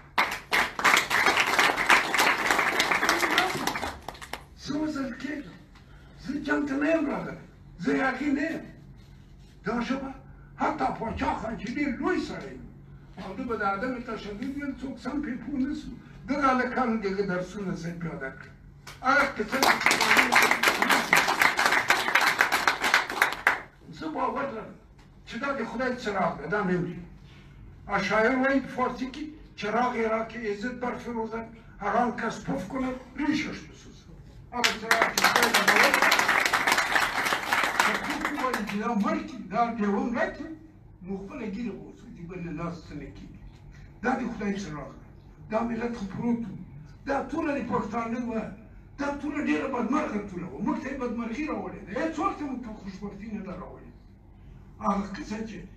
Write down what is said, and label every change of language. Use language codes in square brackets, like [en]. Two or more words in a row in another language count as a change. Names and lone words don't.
[ps] زه وزل کېږم زه جنګ ته نه یم راغلی زه یاغي نه یم دا ژبه حتی پاچا خان چې ډېر لوی سړی او ده به د عدم تشدد ویل څوک سم پرې پوه نه سو دغه هلکانو د هغه درسونه زه پیاده کړم هغه کیسه زه باور لرم چې دا د خدای څراغ ده دا نه مري شاعر وایي په فارسي کې [fa] چراغ را که عزت برفروزد هر آن کس پف کند ریشش بسوزد [ps] هغه چراغ چې خدای لګولی که څوک ووایي چې دا مړ کړي دا ډیوه مړه کړي نو خپله ګیره به وسوځي بل نه لاس څه نه کېږي دا د خدای څراغ ده دا ملت خو پروت و دا ټوله د پښتانه وه دا ټوله ډېره بدمرغه ټوله وه موږ ته یې بدمرغي راوړې ده هېڅ وخت یې موږ ته خوشبختي نه ده راوړې هغه قصه چې